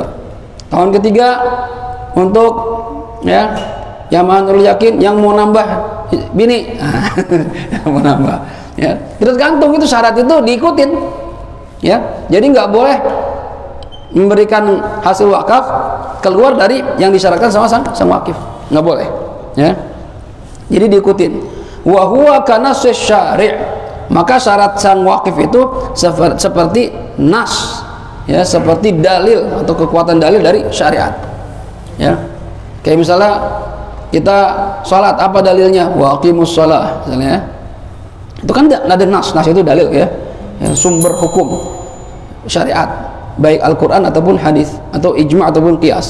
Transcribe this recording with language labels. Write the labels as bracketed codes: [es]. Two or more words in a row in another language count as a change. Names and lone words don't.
[id] Tahun ketiga untuk ya jamaah Nurul Yakin yang mau nambah bini, yang mau nambah ya, terus gantung. Itu syarat itu diikutin ya. Jadi nggak boleh memberikan hasil wakaf keluar dari yang disyaratkan sama sang wakif, nggak boleh ya. Jadi diikutin. [ar] Wa huwa kana syari', [id] maka syarat sang wakif itu seperti nas ya, seperti dalil atau kekuatan dalil dari syariat ya. Kayak misalnya kita sholat, apa dalilnya? [ar] Wa aqimus shalah [id] misalnya ya. Itu kan nggak ada nas itu dalil ya, sumber hukum syariat, baik Al-Quran ataupun hadis, atau ijma' ataupun qiyas.